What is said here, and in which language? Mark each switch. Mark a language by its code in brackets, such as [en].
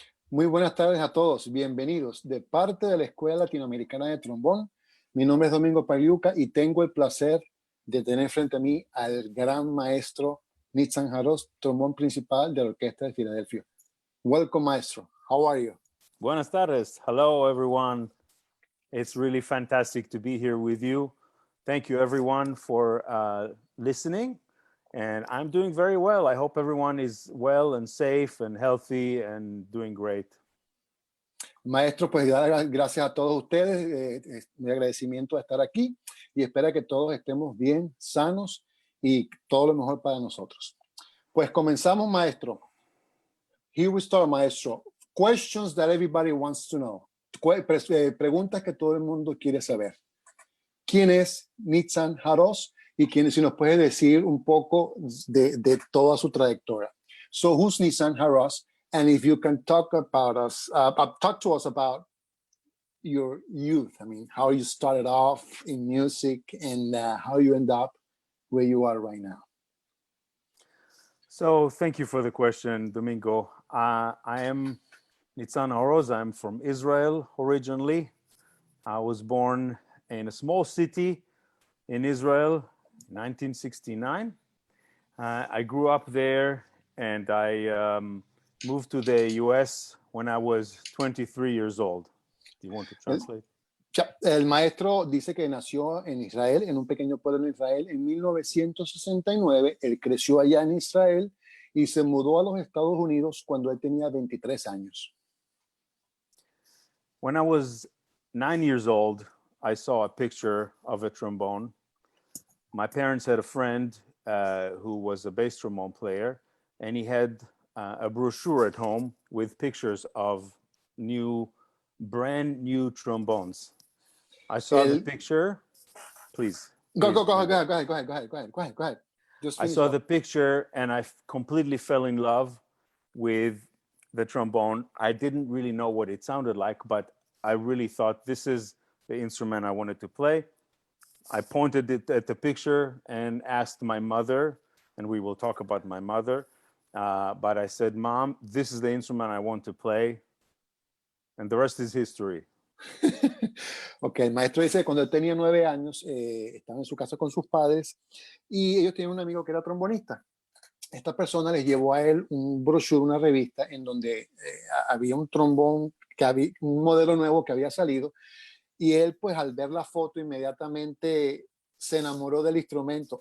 [es] Muy buenas tardes a todos. Bienvenidos de parte de la Escuela Latinoamericana de Trombón. Mi nombre es Domingo Pagliuca y tengo el placer de tener frente a mí al gran maestro Nitzan Jarosz, trombón principal de la Orquesta de Filadelfia. [en] Welcome, maestro. How are you? [es] Buenas tardes. [en] Hello, everyone. It's really fantastic to be here with you. Thank you, everyone, for listening. And I'm doing very well. I hope everyone is well and safe and healthy and doing great. [es] Maestro, pues gracias a todos ustedes. Mi agradecimiento de estar aquí y espero que todos estemos bien, sanos y todo lo mejor para nosotros. Pues comenzamos, maestro. [en] Here we start, maestro. Questions that everybody wants to know. [es] Preguntas que todo el mundo quiere saber. ¿Quién es Nitzan Jarosz? Y si nos puede decir un poco de toda su trayectoria. [en] So, who's Nitzan Jarosz? And if you can talk talk to us about your youth. I mean, how you started off in music and how you end up where you are right now. So, thank you for the question, Domingo. I am Nitzan Jarosz. I'm from Israel originally. I was born in a small city in Israel, 1969. I grew up there and I moved to the US when I was 23 years old. Do you want to translate? [es] El maestro dice que nació en Israel, en un pequeño pueblo en Israel, en 1969. Él creció allá en Israel y se mudó a los Estados Unidos cuando él tenía 23 años. [en] When I was 9 years old, I saw a picture of a trombone. My parents had a friend who was a bass trombone player, and he had a brochure at home with pictures of brand new trombones. I saw the picture. Please. Go ahead. I saw the picture and I completely fell in love with the trombone. I didn't really know what it sounded like, but I really thought this is the instrument I wanted to play. I pointed it at the picture and asked my mother, and we will talk about my mother. But I said, Mom, this is the instrument I want to play. And the rest is history. [es] Ok, el maestro dice que cuando él tenía 9 años, estaba en su casa con sus padres y ellos tenían un amigo que era trombonista. Esta persona les llevó a él un brochure, una revista en donde había un trombón, un modelo nuevo que había salido, y él pues al ver la foto inmediatamente se enamoró del instrumento.